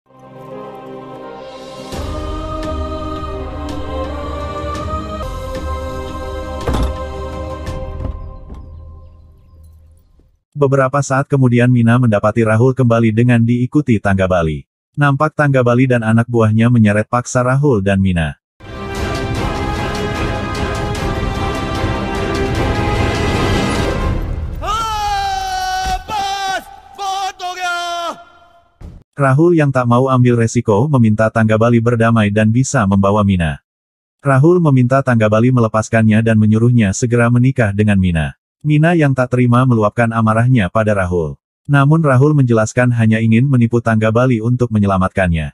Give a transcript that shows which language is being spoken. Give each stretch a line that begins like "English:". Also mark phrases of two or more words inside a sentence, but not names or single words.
Indonesian: Beberapa saat kemudian Mina mendapati Rahul kembali dengan diikuti tangga Bali. Nampak tangga Bali dan anak buahnya menyeret paksa Rahul dan Mina.
Hindi: बस बहुत हो गया।
Indonesian: Rahul yang tak mau ambil resiko meminta tangga Bali berdamai dan bisa membawa Mina. Rahul meminta tangga Bali melepaskannya dan menyuruhnya segera menikah dengan Mina. Mina yang tak terima meluapkan amarahnya pada Rahul. Namun Rahul menjelaskan hanya ingin menipu tangga Bali untuk menyelamatkannya.